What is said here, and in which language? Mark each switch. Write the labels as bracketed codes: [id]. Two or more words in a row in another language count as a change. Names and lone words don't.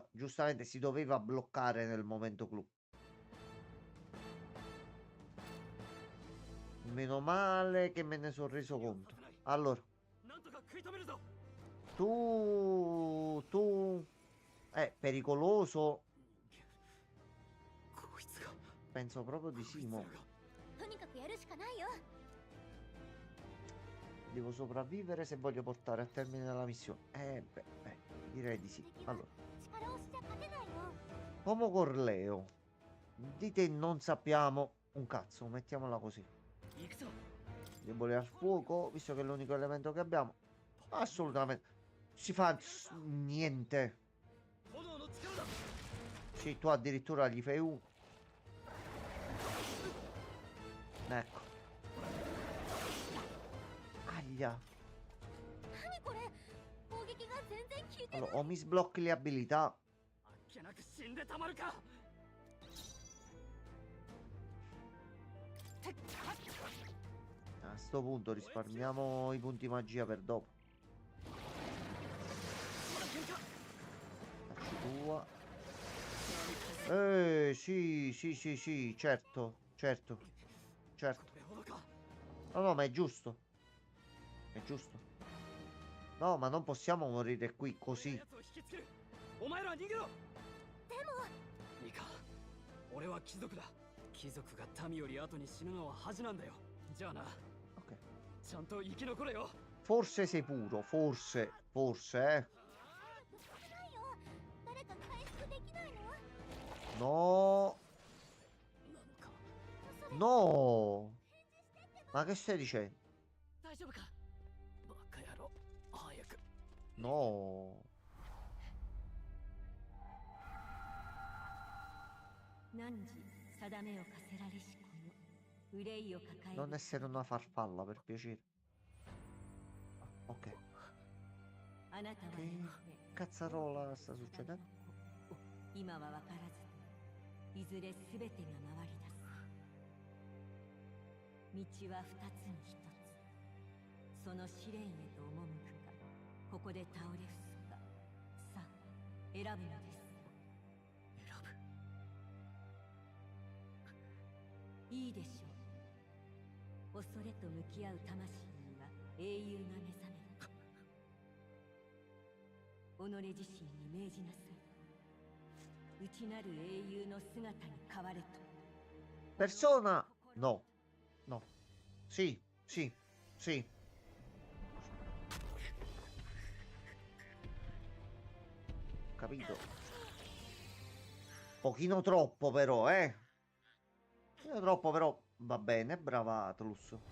[it] Giustamente si doveva bloccare nel momento clou. Meno male che me ne sono reso conto. Allora, tu è pericoloso. Penso proprio di sì, mo. [ja] とにかくやるしかないよ。 [it] Devo sopravvivere se voglio portare a termine la missione. Direi di sì. Allora, [ja] 力押しじゃ勝てないの。 [it] Homo Corleo. Di te non sappiamo un cazzo, mettiamola così. Debole al fuoco, visto che è l'unico elemento che abbiamo. Assolutamente. Si fa niente. Sì, tu addirittura gli fai uno. Ecco. Aglia. [ja] 何これ。攻撃が全然効いてない。 [it] Allora, o mi sblocchi le abilità. [ja] けなく死んでたまるか。 [it] A sto punto risparmiamo i punti magia per dopo. Facci tua. Sì, sì, sì, sì, certo, certo, certo. No, no, ma è giusto. È giusto. No, ma non possiamo morire qui così. [ja] お前ら逃げろ。でも。いいか。俺は貴族だ。貴族が民より後に死ぬのは恥なんだよ。じゃあな。ちゃんと生き残れよ。 [it] Forse sei puro, forse, forse, [ja] ないよ。誰か回復できないの？ [it] No. No. Ma che stai dicendo? [ja] 大丈夫かバカ野郎早く [it] No. [ja] 汝定めを課せられしこの憂いを抱え [it] Non [ja] る [it] essere una farfalla, per piacere. Ah, ok. [ja] あなたは [it] Che [ja] やがて [it] cazzarola sta succedendo? [ja] 今は分からずといずれ全てが回り出す道は二つに一つその試練へと赴くかここで倒れ伏すかさあ選ぶのです選ぶいいでしょう恐れと向き合う魂には英雄が目覚める己自身に命じなさい内なる英雄の姿に変われと [it] Persona? No. No. Sì, sì, sì. Capito? Pochino troppo però, eh. Pochino troppo però va bene, brava Atlus.